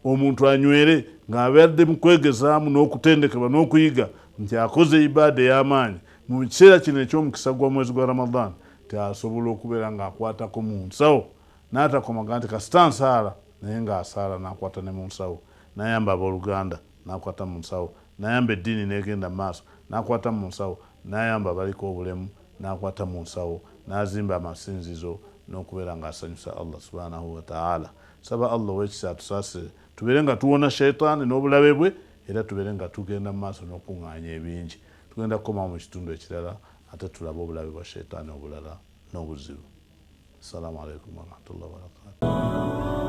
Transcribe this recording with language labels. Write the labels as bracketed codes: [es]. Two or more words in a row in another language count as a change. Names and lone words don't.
[lg] omuntu anywere ng'abeeradde mu kwegezaamu n'okutendekebwa n'okuyiga nti akoze ibaada ey'amaanyi mu kiseera kino eky'omukisa gw'omwezi gwa Ramadan asobola okubeera ng'akwatako mu nsawo n'atakomaga nti kasita nsaala naye ng'asaala n'akwata ne mu nsawo n'ayamba abooluganda n'akwata mu nsawo n'ayamba eddiini n'egenda mu maaso n'akwata mu nsawo n'ayamba abaliko obulemu n'akwata mu nsawo n'azimba amasinzizo n'okubeera ng'asanyusa Allah [ar] سبحانه وتعالى. [lg] Saba Allah ow'ekisa atusaasire tubeere nga tuwona shaitaani n'obulabe bwe era tubeere nga tugenda mu maaso n'okuŋŋaanya ebingi. Tugenda kukomawo mu kitundu ekirala ate tulabe obulabe bwa shaitaani obulala n'obuzibu. [ar] السلام عليكم ورحمة الله وبركاته.